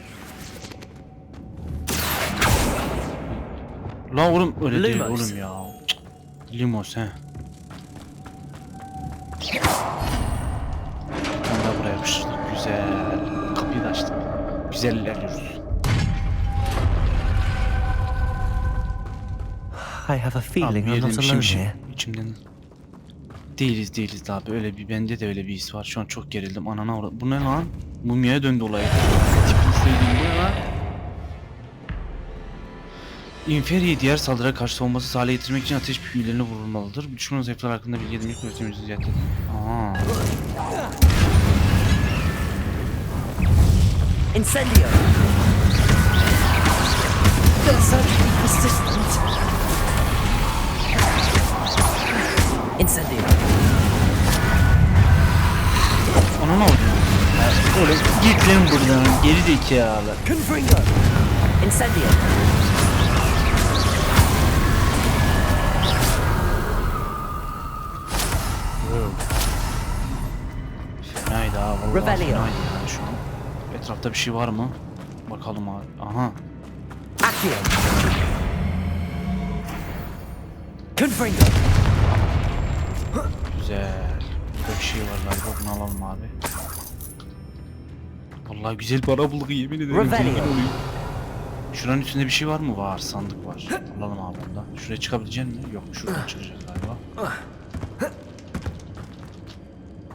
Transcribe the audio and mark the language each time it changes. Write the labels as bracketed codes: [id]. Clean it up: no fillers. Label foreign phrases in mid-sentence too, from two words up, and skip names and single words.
[tr] La oğlum öyle değil Limos. oğlum ya. Cık. Limos he. Onu da buraya yapıştırdık. Güzel. Kapıyı da açtık. Güzel ilerliyoruz. [en] I have a feeling [tr] Abi [en] I'm [tr] yerden [en] not [tr] bir şey [en] alone [tr] mi [en] here. [tr] İçimden. Değiliz abi, öyle bir, bende de öyle bir his var. Şu an çok gerildim. Anana uğradım. Bu ne lan? Mumyaya döndü olay. Tipini söyleyeyim, bu ne lan? Inferi'yi diğer saldırıya karşı savunmasız hale getirmek için ateş büyülerine vurulmalıdır. Düşmanın zayıflar hakkında bilgi edinmek kuvvetimizi ziyaret edin. Aaa. Incendio. [en] They're certainly persistent. [tr] Incendio. Ona ne oldu? Oğlum git lan buradan, geri zekalı. Confringo. Incendio. Fenaydı ha, vallahi Revelio. fenaydı yani şu an. Etrafta bir şey var mı? Bakalım abi. Aha. Accio. Confringo. Güzel. Burada bir şey var galiba, bunu alalım abi. Vallahi güzel para bulduk, yemin ederim. Revelio. Zengin oluyor. Şuranın üstünde bir şey var mı? Var, sandık var. Alalım abi bunda. Şuraya çıkabilecek misin? Yok, şuradan çıkacağız galiba.